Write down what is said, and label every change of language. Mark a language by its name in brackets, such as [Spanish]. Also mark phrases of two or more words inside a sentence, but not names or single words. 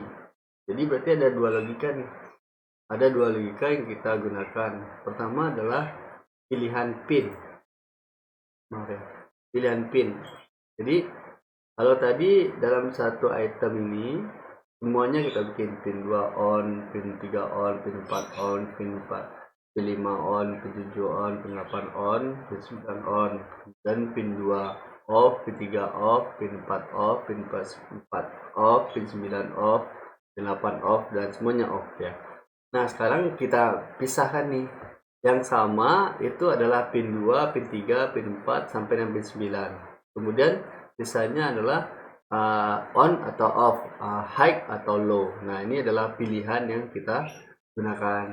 [Indonesian] Jadi berarti ada dua logika nih. Ada dua logika yang kita gunakan. Pertama adalah pilihan pin. Pilihan pin. Jadi kalau tadi dalam satu item ini semuanya kita bikin pin 2 on, pin 3 on, pin 4 on, pin 5 on, pin 7 on, pin 8 on, pin 9 on, dan pin 2 off, pin 3 off, pin 4 off, pin 4 off, pin 9 off, pin 8 off, dan semuanya off ya. Nah, sekarang kita pisahkan nih. Yang sama itu adalah pin 2, pin 3, pin 4 sampai pin 9. Kemudian sisanya adalah on atau off, high atau low. Nah, ini adalah pilihan yang kita gunakan.